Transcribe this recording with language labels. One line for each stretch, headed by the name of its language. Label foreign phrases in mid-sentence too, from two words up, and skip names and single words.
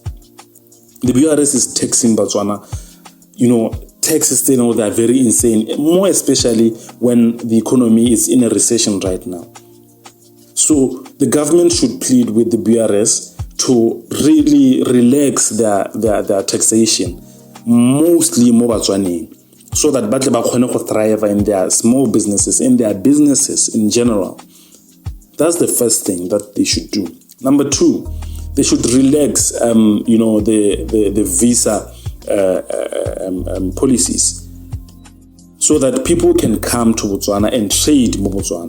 English: The BURS is taxing Botswana. Taxes, they are very insane, more especially when the economy is in a recession right now. So the government should plead with the BURS to really relax their taxation, mostly more Botswana, so that
Tswana: batle ba khone go
English: thrive in their small businesses, in their businesses in general. That's the first thing that they should do. Number two, they should relax, the visa policies, so that people can come to Botswana and trade in Botswana.